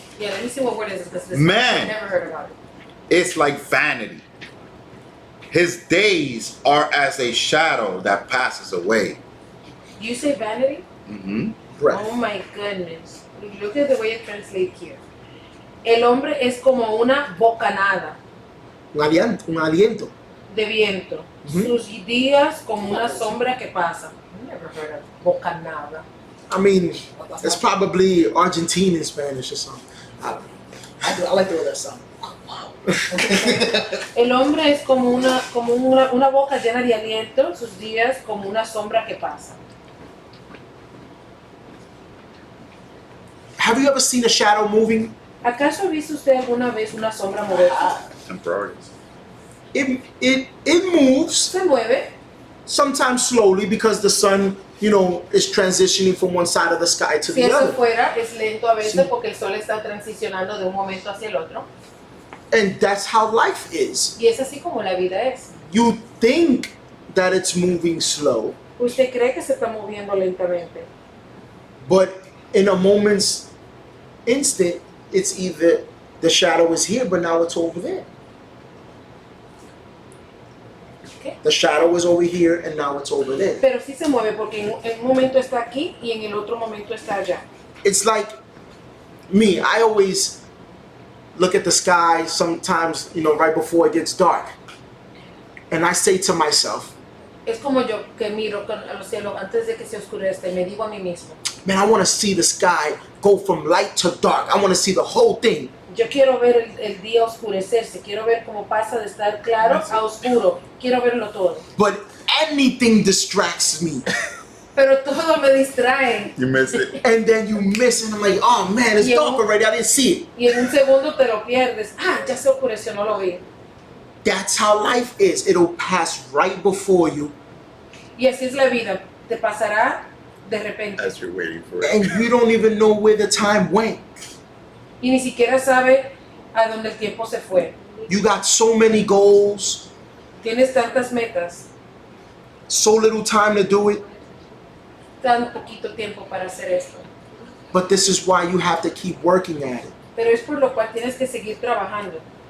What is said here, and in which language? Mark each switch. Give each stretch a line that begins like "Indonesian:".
English: Yeah, let me see what word is this. Man. I've never heard about it. It's like vanity. His days are as a shadow that passes away. Do you say vanity? Mm-hmm. Breath. Oh my goodness. Look at the way it translates here.
Spanish: El hombre es como una bocanada Un aliento. de viento. Ujú. Sus días como una sombra que pasa.
English: I've never heard of bocanada. I mean, it's probably Argentine in Spanish or something. I don't know. I like the way that sounds.
Spanish: El hombre es como una boca llena de aliento, sus días como una sombra que pasa.
English: Have you ever seen a shadow moving?
Spanish: ¿Acaso ha visto usted alguna vez una sombra moverse?
English: Temporary. It moves,
Spanish: Se mueve,
English: sometimes slowly because the sun, is transitioning from one side of the sky to
Spanish: si
English: the
Spanish: eso
English: other.
Spanish: fuera, es lento a veces Sí. porque el sol está transicionando de un momento hacia el otro.
English: And that's how life is.
Spanish: Y es así como la vida es.
English: You think that it's moving slow,
Spanish: Usted cree que se está moviendo lentamente,
English: but in a moment's instant, it's either the shadow is here, but now it's over there.
Spanish: ¿qué?
English: The shadow is over here, and now it's over there.
Spanish: Pero sí se mueve porque en un momento está aquí y en el otro momento está allá.
English: It's like me. I always look at the sky sometimes, right before it gets dark. And I say to myself,
Spanish: Es como yo que miro a los cielos antes de que se oscurezca y me digo a mí mismo,
English: man, I want to see the sky go from light to dark. I want to see the whole thing.
Spanish: yo quiero ver el día oscurecerse, quiero ver cómo pasa de estar claro a oscuro, quiero verlo todo.
English: But anything distracts me.
Spanish: Pero todo me distrae
English: You missed it. And then you miss it. And I'm like, oh man, it's Yeah. dark already. I didn't see it.
Spanish: y en un segundo te lo pierdes. Ah, ya se oscureció, no lo vi.
English: That's how life is. It'll pass right before you.
Spanish: Y así es la vida, te pasará de repente.
English: As you're waiting for it. And you don't even know where the time went.
Spanish: Y ni siquiera sabe a dónde el tiempo se fue.
English: You got so many goals,
Spanish: Tienes tantas metas,
English: so little time to do it.
Spanish: tan poquito tiempo para hacer esto.
English: But this is why you have to keep working at it.
Spanish: Pero es por lo cual tienes que seguir trabajando.